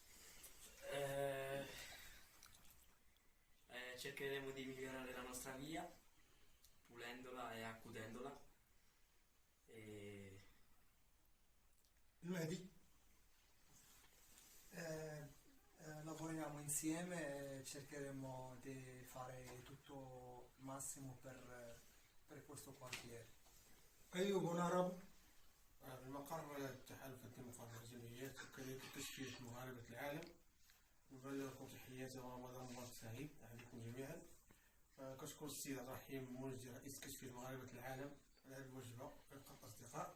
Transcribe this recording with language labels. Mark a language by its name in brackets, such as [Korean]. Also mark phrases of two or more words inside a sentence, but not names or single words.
[Italian] Cercheremo di migliorare la nostra via, pulendola e accudendola. Mehdi? Lavoriamo insieme e cercheremo di fare tutto il massimo per questo quartiere. [Arabic] أيوب ونهرب. المقر التحالف الديمقراطي الجمعيات وكذلك تشكيلة مغاربة العالم. نبلغ لكم تحياتي ورمضان مبارك سعيد عليكم جميعا. كشكر السيد عبد الرحيم منجي رئيس كشفية مغاربة العالم على هذه الوجبة في لقاء الأصدقاء.